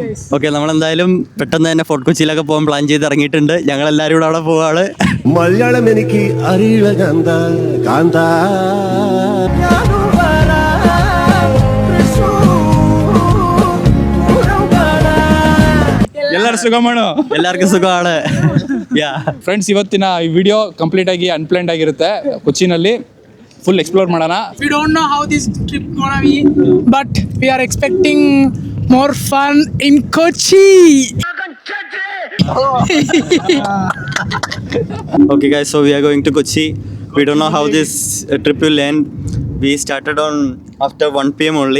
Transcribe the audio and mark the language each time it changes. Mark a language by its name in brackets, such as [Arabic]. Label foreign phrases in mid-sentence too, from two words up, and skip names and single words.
[Malayalam] ഓക്കെ, നമ്മളെന്തായാലും പെട്ടെന്ന് തന്നെ ഫോർട്ട് കൊച്ചിയിലൊക്കെ പോകാൻ പ്ലാൻ ചെയ്ത് ഇറങ്ങിയിട്ടുണ്ട്. ഞങ്ങൾ എല്ലാവരും കൂടെ അവിടെ പോവാണ്. മലയാളം എനിക്ക് അറിയില്ല കാന്ത കാന്ത. എല്ലാരും സുഖമാണോ, എല്ലാവർക്കും സുഖമാണ്. [Kannada] ಫ್ರೆಂಡ್ಸ್, ಇವತ್ತಿನ ಈ ವಿಡಿಯೋ ಕಂಪ್ಲೀಟ್ ಆಗಿ ಅನ್ಪ್ಲಾನ್ಡ್ ಆಗಿರುತ್ತೆ. ಕೊಚ್ಚಿನಲ್ಲಿ [English] full explore [Kannada] ಮಾಡೋಣ. [English] We don't know how this trip gonna be, but we are expecting more fun in Kochi. Okay guys, so we are going to Kochi. We don't know how this trip will end. We started on after 1 PM only.